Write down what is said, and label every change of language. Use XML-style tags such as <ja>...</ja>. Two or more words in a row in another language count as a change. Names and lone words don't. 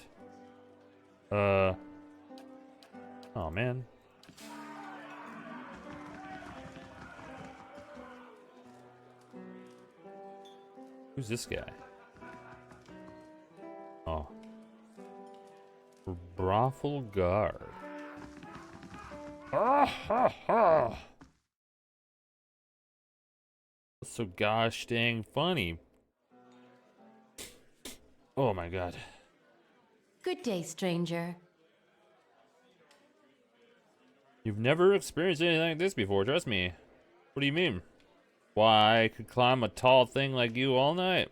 <en>Oh man. Who's this guy? Oh. Brothel guard. Ah ha ha! so gosh dang funny. Oh my god. Good day, stranger. You've never experienced anything like this before, trust me. What do you mean? Why, I could climb a tall thing like you all night.</en>